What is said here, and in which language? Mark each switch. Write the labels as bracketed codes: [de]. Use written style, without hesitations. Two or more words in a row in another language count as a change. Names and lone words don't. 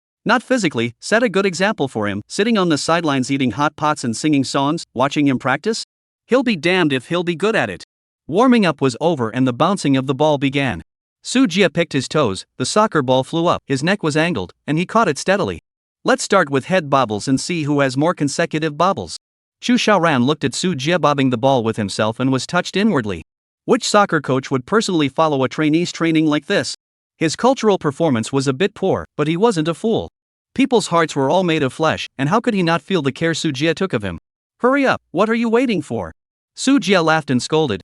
[en] Not physically, set a good example for him, sitting on the sidelines eating hot pots and singing songs, watching him practice? He'll be damned if he'll be good at it. Warming up was over and the bouncing of the ball began. Soo-jia picked his toes, the soccer ball flew up, his neck was angled, and he caught it steadily. Let's start with head bobbles and see who has more consecutive bobbles. Chu Xiaoran looked at Soo-jia bobbing the ball with himself and was touched inwardly. Which soccer coach would personally follow a trainee's training like this? His cultural performance was a bit poor, but he wasn't a fool. People's hearts were all made of flesh, and how could he not feel the care Soo-jia took of him? Hurry up, what are you waiting for? Soo-jia laughed and scolded.